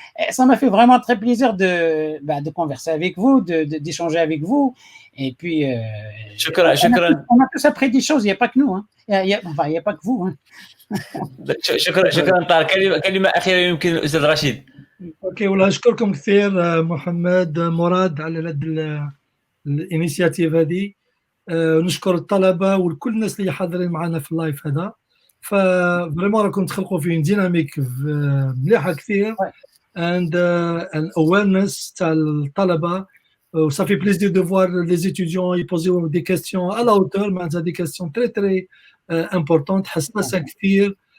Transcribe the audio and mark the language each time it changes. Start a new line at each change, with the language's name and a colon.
French: Ça m'a fait vraiment très plaisir de converser avec vous, d'échanger avec vous. Et puis, on a tous appris des choses, il n'y a pas que nous. Hein. Enfin, il n'y a pas que vous. Hein.
Arabic: شكرا طارق. كلمة أخيرة يمكن الأستاذ رشيد. اوكي والله اشكركم كثير محمد مراد على هذه الانيشياتيف هذه. نشكر الطلبه وكل الناس اللي حاضرين معنا في اللايف هذا. ففريمون راكم تخلقوا فيه ديناميك مليحه كثير and an awareness تاع الطلبه.
French: Ça fait plaisir de voir les étudiants ils poser des questions à la hauteur, معناتها des questions très très importantes حساسه كثير.